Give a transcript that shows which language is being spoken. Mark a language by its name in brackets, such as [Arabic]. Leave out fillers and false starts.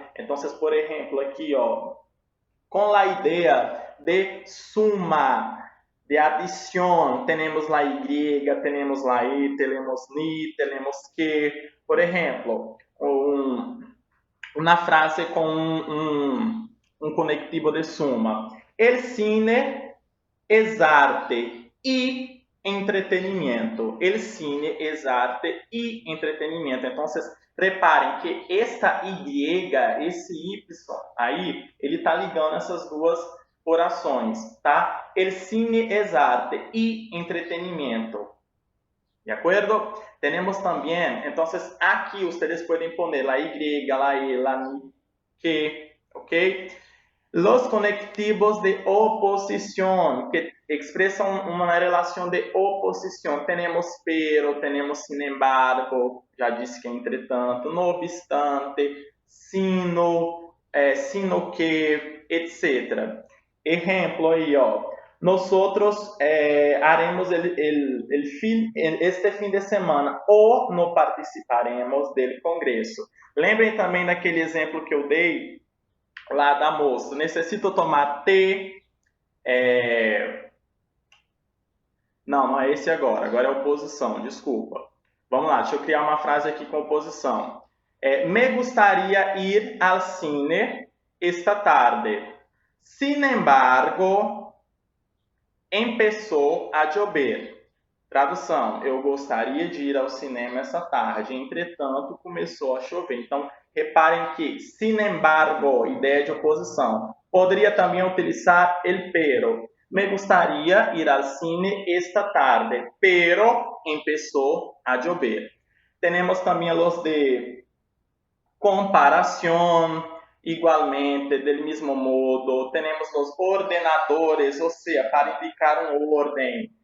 [Portuguese] Então, por exemplo, aqui, ó, com a ideia de suma, de adição, temos lá Y, temos lá I, temos ni, temos que. Por exemplo, uma frase com um conectivo de suma. [Spanish] El cine es arte y entretenimiento. El cine es arte y entretenimiento. [Portuguese] Então, reparem que esta Y, esse Y aí, ele está ligando essas duas orações, tá? [Spanish] El cine es arte y entretenimiento. ¿De acuerdo? Tenemos también, entonces aquí ustedes pueden poner la Y, la E, la Ni, que, ¿ok? Los conectivos de oposición, que expresan una relación de oposición. Tenemos pero, tenemos sin embargo, [Portuguese] já disse que é entretanto, [Spanish] no obstante, sino, sino que, etc. Ejemplo aí, ó. Nosotros haremos este [Portuguese] fim de semana ou não participaremos do congresso. Lembrem também daquele exemplo que eu dei lá da moça. [Spanish] Necessito tomar té. [Portuguese] Não é esse agora. Agora é oposição, desculpa. Vamos lá, deixa eu criar uma frase aqui com oposição. [Spanish] Me gustaría ir al cine esta tarde. Sin embargo, empezó a llover. [Portuguese] Tradução, eu gostaria de ir ao cinema essa tarde, entretanto, começou a chover. Então, reparem que, sin embargo, ideia de oposição. Poderia também utilizar el pero. [Spanish] Me gustaría ir al cine esta tarde, pero empezó a llover. Tenemos también los de comparación, igualmente, del mismo modo. Tenemos los ordenadores, o sea, para indicar un orden.